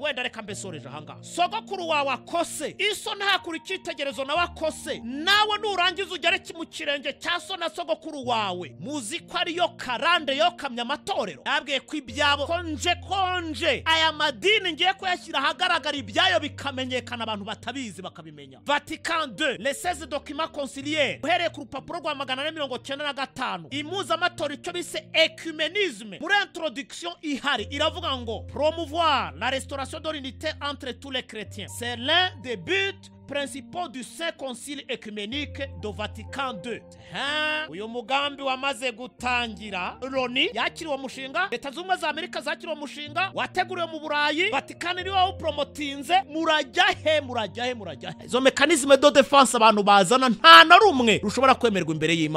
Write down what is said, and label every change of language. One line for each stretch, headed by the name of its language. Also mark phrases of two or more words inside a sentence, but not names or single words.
Kinyarwanda: Wenda reka mbesoreje ahangaha. Sogokuru wawe akose, iso ntakura icyitegerezo nawe akose, nawe nurangiza ugere mu kirenge cya so na sogokuru wawe. Muzi ko ariyo karande yo kamya amatorero. Yabwiye ko ibyabo konje aya madini ngiye kuyashyira ahagaragara, ibyayo bikamenyekana, abantu batabizi bakabimenya. Vatican II,
French: les 16 documents conciliaires,
Kinyarwanda: uhereye ku rupapuro rwa 495, imuza amatora icyo bise ecumenisme. Muri introduction ihari iravuga ngo
French: promouvoir la restauration de l'unité entre tous les chrétiens, c'est l'un des buts principaux du Saint Concile Œcuménique de Vatican II.
Kinyarwanda: Uyu mugambi wamaze gutangira, Loni yakiriwe umushinga, leta z'ubumwe za Amerika zakiriwe umushinga, wateguriwe mu Burayi, Vatican iri waho promotinze. Murajyahe izo
French: mekanizme de defense
Kinyarwanda: abantu bazana nta na rumwe rushobora kwemerwa imbere y'Imana.